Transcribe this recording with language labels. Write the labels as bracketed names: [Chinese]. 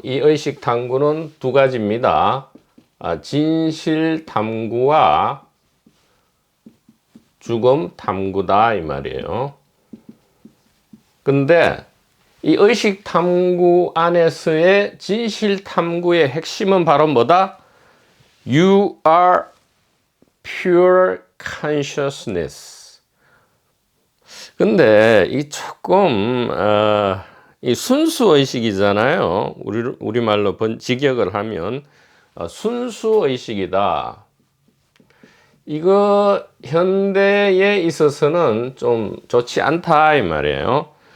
[Korean] 이 의식 탐구는 두 가지입니다. 진실 탐구와 죽음 탐구다 이 말이에요. 근데 이 의식 탐구 안에서의 진실 탐구의 핵심은 바로 뭐다? [English] You are pure consciousness. [Korean] 근데 이 조금 이 순수 의식이잖아요. 우리말로 직역을 하면 순수 의식이다. 이거 현대에 있어서는 좀 좋지 않다 이 말이에요.